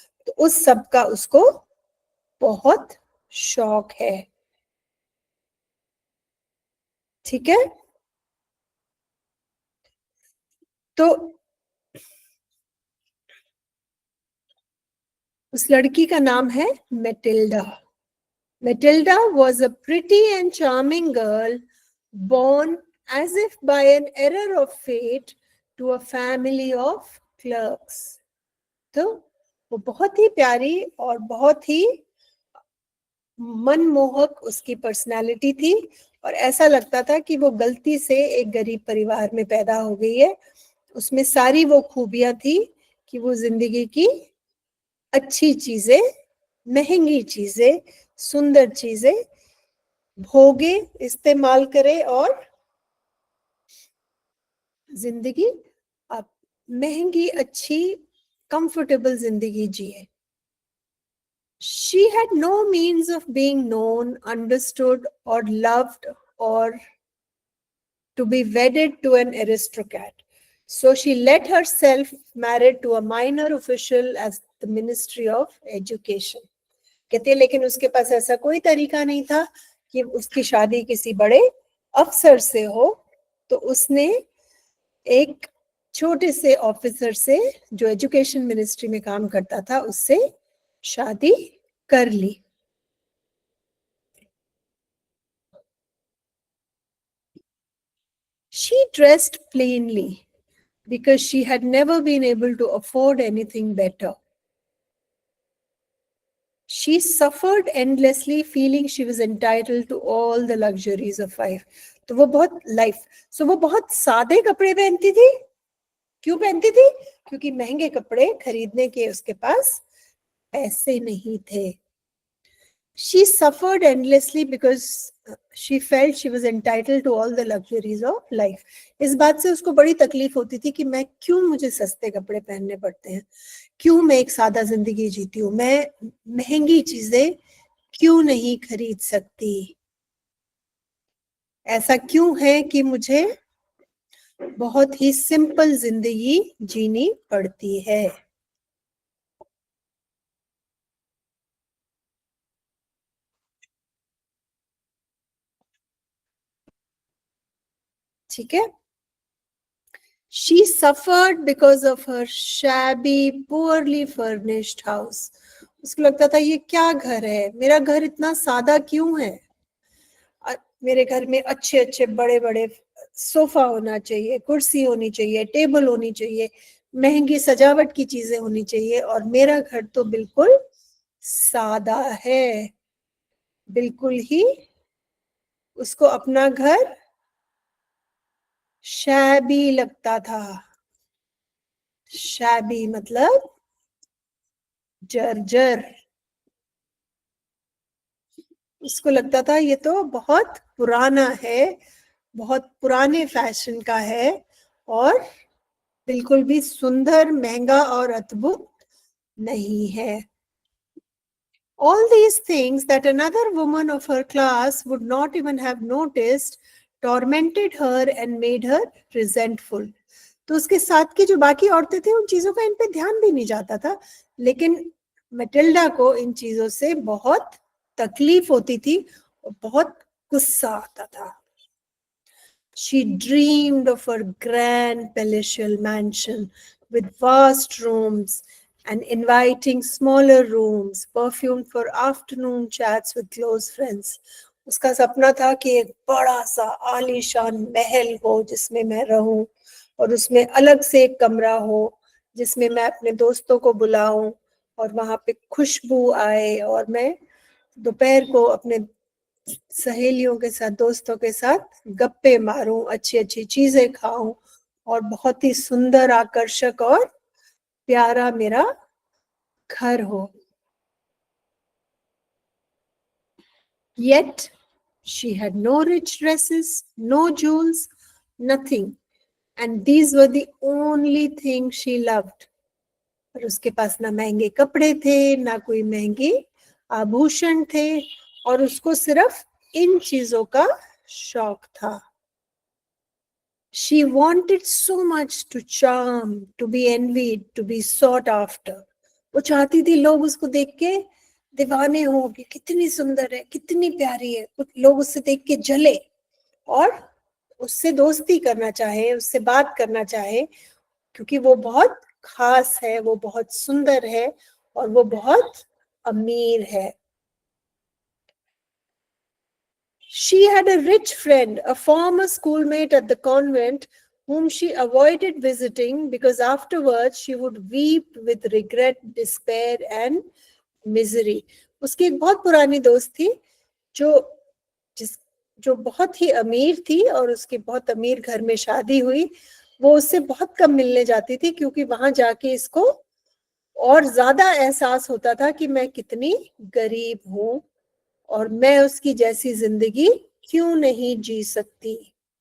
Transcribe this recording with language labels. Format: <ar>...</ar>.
<hi>तो उस सब का उसको बहुत शौक है। ठीक है। तो उस लड़की का नाम है Matilda.</hi> <en>Matilda was a pretty and charming girl, born as if by an error of fate to a family of clerks.</en> <hi>तो वो बहुत ही प्यारी और बहुत ही मनमोहक उसकी पर्सनालिटी थी, और ऐसा लगता था कि वो गलती से एक गरीब परिवार में पैदा हो गई है। उसमें सारी वो खूबियां थी कि वो जिंदगी की अच्छी चीजें, महंगी चीजें, सुंदर चीजें भोगे, इस्तेमाल करे और जिंदगी महंगी, अच्छी, कंफर्टेबल जिंदगी जिए।</hi> <en>She had no means of being known, understood, or loved, or to be wedded to an aristocrat. So she let herself married to a minor official as the Ministry of Education.</en> <hi>कहते लेकिन उसके पास ऐसा कोई तरीका नहीं था कि उसकी शादी किसी बड़े अफसर से हो, तो उसने एक छोटे से ऑफिसर से जो एजुकेशन मिनिस्ट्री में काम करता था उससे शादी कर ली।</hi> <en>She dressed plainly because she had never been able to afford anything better. She suffered endlessly, feeling she was entitled to all the luxuries of life.</en> <hi>तो वो बहुत सादे कपड़े पहनती थी। क्यों पहनती थी? क्योंकि महंगे कपड़े खरीदने के उसके पास पैसे नहीं थे।</hi> <en>She suffered endlessly because she felt she was entitled to all the luxuries of life.</en> <hi>इस बात से उसको बड़ी तकलीफ होती थी कि मैं क्यों, मुझे सस्ते कपड़े पहनने पड़ते हैं, क्यों मैं एक सादा जिंदगी जीती हूँ, मैं महंगी चीजें क्यों नहीं खरीद सकती, ऐसा क्यों है कि मुझे बहुत ही सिंपल जिंदगी जीनी पड़ती है। ठीक है।</hi> <en>She suffered because of her shabby, poorly furnished house.</en> <hi>उसको लगता था ये क्या घर है, मेरा घर इतना सादा क्यों है, मेरे घर में अच्छे अच्छे बड़े बड़े सोफा होना चाहिए, कुर्सी होनी चाहिए, टेबल होनी चाहिए, महंगी सजावट की चीजें होनी चाहिए, और मेरा घर तो बिल्कुल सादा है। बिल्कुल ही उसको अपना घर शैबी लगता था। शैबी मतलब जर्जर। उसको लगता था ये तो बहुत पुराना है, बहुत पुराने फैशन का है और बिल्कुल भी सुंदर, महंगा और अद्भुत नहीं है।</hi> <en>All these things that another woman of her class would not even have noticed tormented her and made her resentful.</en> <hi>तो उसके साथ की जो बाकी औरतें थी उन चीजों का इन पे ध्यान भी नहीं जाता था, लेकिन मैटिल्डा को इन चीजों से बहुत तकलीफ होती थी और बहुत गुस्सा आता था।</hi> <en>She dreamed of her grand palatial mansion with vast rooms and inviting smaller rooms, perfumed for afternoon chats with close friends.</en> <hi>उसका सपना था कि एक बड़ा सा आलीशान महल हो जिसमें मैं रहूं और उसमें अलग से एक कमरा हो जिसमें मैं अपने दोस्तों को बुलाऊं और वहां पे खुशबू आए और मैं दोपहर को अपने सहेलियों के साथ, दोस्तों के साथ गप्पे मारूं, अच्छी अच्छी चीजें खाऊं और बहुत ही सुंदर, आकर्षक और प्यारा मेरा घर हो।</hi> <en>Yet she had no rich dresses, no jewels, nothing, and these were the only things she loved.</en> <hi>और उसके पास ना महंगे कपड़े थे, ना कोई महंगे आभूषण थे और उसको सिर्फ इन चीजों का शौक था।</hi> <en>She wanted so much to charm, to be envied, to be sought after.</en> <hi>वो चाहती थी लोग उसको देख के दीवाने हो कि कितनी सुंदर है, कितनी प्यारी है, कुछ लोग उससे देख के जले और उससे दोस्ती करना चाहे, उससे बात करना चाहे, क्योंकि वो बहुत खास है, वो बहुत सुंदर है और वो बहुत अमीर है।</hi> <en>She had a rich friend, a former schoolmate at the convent, whom she avoided visiting because afterwards she would weep with regret, despair and misery.</en> <hi>उसकी एक बहुत पुरानी दोस्त थी जो जिस जो बहुत ही अमीर थी और उसके बहुत अमीर घर में शादी हुई। वो उससे बहुत कम मिलने जाती थी क्योंकि वहां जाके इसको और ज्यादा एहसास होता था कि मैं कितनी गरीब हूँ और मैं उसकी जैसी जिंदगी क्यों नहीं जी सकती।</hi>